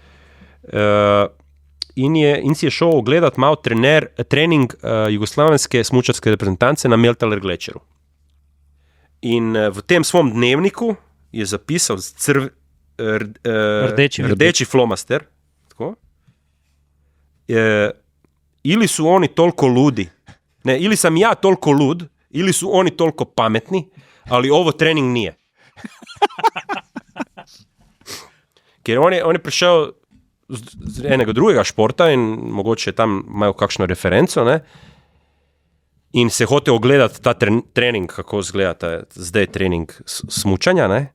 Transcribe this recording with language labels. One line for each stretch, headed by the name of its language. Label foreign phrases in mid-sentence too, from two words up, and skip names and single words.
Slovenian: In si je šel ogledati malo trening jugoslavenske smučarske reprezentance na Meltaler Glečeru. In v tem svom dnevniku je zapisal rdeči flomaster, tako,
Croatian: ili su oni toliko ludi, ne, ili sam ja toliko lud, ili su oni toliko pametni, ali ovo trening nije.
Slovenian: Ker on je prišel z enega drugega športa in mogoče tam imajo kakšno referenco, ne? In se hotel ogledati ta trening, kako izgleda zdaj trening smučanja, ne?